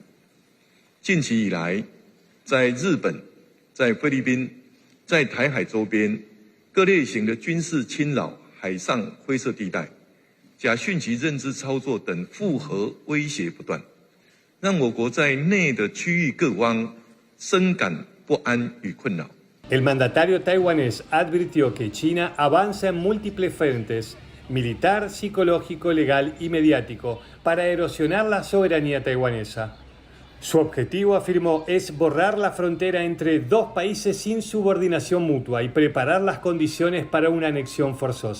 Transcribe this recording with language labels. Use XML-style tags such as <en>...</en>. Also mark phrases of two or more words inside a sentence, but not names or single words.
<zh>近期以来，在日本、在菲律宾、在台海周边， 各类型的军事侵扰、海上灰色地带、假讯息认知操作等复合威胁不断，让我国在内的区域各方深感不安与困扰。</zh> <es>El mandatario taiwanés advirtió que China avanza en múltiples frentes, militar, psicológico, legal y mediático, para erosionar la soberanía taiwanesa. Su objetivo, afirmó, es borrar la frontera entre dos países sin subordinación mutua y preparar las condiciones para una anexión forzosa.</es>